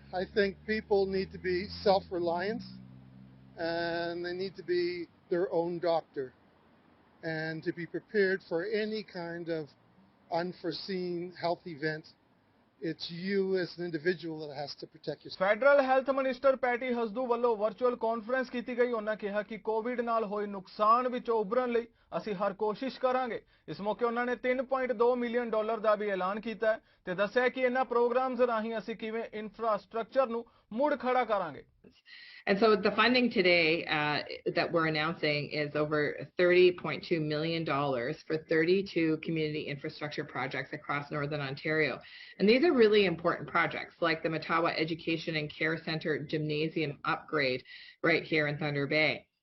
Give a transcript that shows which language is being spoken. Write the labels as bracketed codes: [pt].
[en] I think people need to be self-reliant, and they need to be their own doctor, and to be prepared for any kind of unforeseen health event. It's you as an individual that has to protect yourself. [pa] Federal health minister patty ਹਸਦੂ ਵੱਲੋਂ virtual conference ਕੀਤੀ ਗਈ। ਉਹਨਾਂ ਕਿਹਾ ਕਿ Covid ਨਾਲ ਹੋਏ ਨੁਕਸਾਨ ਵਿੱਚੋਂ ਉਭਰਨ ਲਈ ਅਸੀਂ ਹਰ ਕੋਸ਼ਿਸ਼ ਕਰਾਂਗੇ। ਇਸ ਮੌਕੇ ਉਹਨਾਂ ਨੇ $3.2 ਮਿਲੀਅਨ ਦਾ ਵੀ ਐਲਾਨ ਕੀਤਾ ਹੈ ਤੇ ਦੱਸਿਆ ਕਿ ਇਹਨਾਂ ਪ੍ਰੋਗਰਾਮਸ ਰਾਹੀਂ ਅਸੀਂ ਕਿਵੇਂ ਇਨਫਰਾਸਟ੍ਰਕਚਰ ਨੂੰ ਮੁੜ ਖੜਾ ਕਰਾਂਗੇ। [en] And so the funding today that we're announcing is over $30.2 million for 32 community infrastructure projects across Northern Ontario. And these are really important projects like the Matawa Education and Care Centre Gymnasium upgrade right here in Thunder Bay.